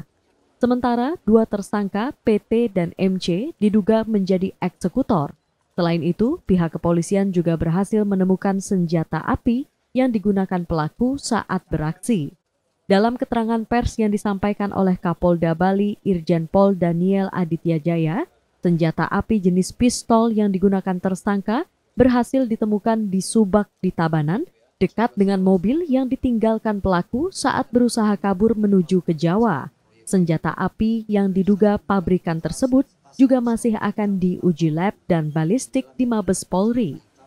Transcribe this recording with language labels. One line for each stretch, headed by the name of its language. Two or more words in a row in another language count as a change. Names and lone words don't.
Indonesian: Sementara dua tersangka PT dan MC diduga menjadi eksekutor. Selain itu, pihak kepolisian juga berhasil menemukan senjata api yang digunakan pelaku saat beraksi. Dalam keterangan pers yang disampaikan oleh Kapolda Bali Irjen Pol Daniel Aditya Jaya, senjata api jenis pistol yang digunakan tersangka berhasil ditemukan di Subak di Tabanan, dekat dengan mobil yang ditinggalkan pelaku saat berusaha kabur menuju ke Jawa. Senjata api yang diduga pabrikan tersebut juga masih akan diuji lab dan balistik di Mabes Polri.